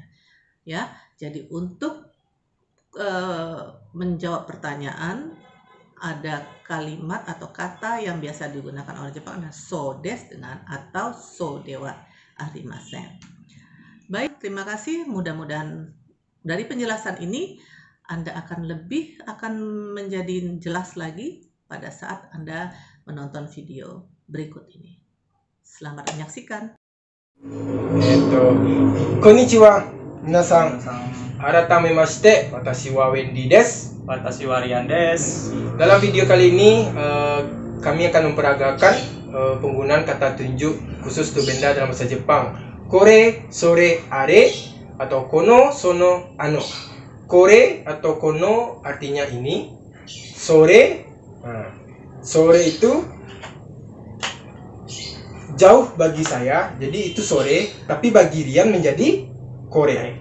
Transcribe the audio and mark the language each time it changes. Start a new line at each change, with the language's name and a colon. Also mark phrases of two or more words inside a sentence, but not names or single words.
Indonesian: Ya, jadi untuk menjawab pertanyaan ada kalimat atau kata yang biasa digunakan oleh Jepang adalah
Japanese: そうです
Indonesian: dengan atau
Japanese: そうではありません.
Indonesian: Baik, terima kasih. Mudah-mudahan dari penjelasan ini Anda akan menjadi jelas lagi pada saat Anda menonton video berikut ini. Selamat menyaksikan.
Japanese: こんにちは、皆さん. 改めまして、私はウェンディです. 私はリアンです.
Indonesian: Dalam video kali ini kami akan memperagakan penggunaan kata tunjuk khusus untuk benda dalam bahasa Jepang.
Japanese: これ、それ、あれ atau この、その、あの.
Indonesian: Kore atau kono artinya ini. Sore, sore itu jauh bagi saya, jadi itu sore, tapi bagi Rian menjadi kore.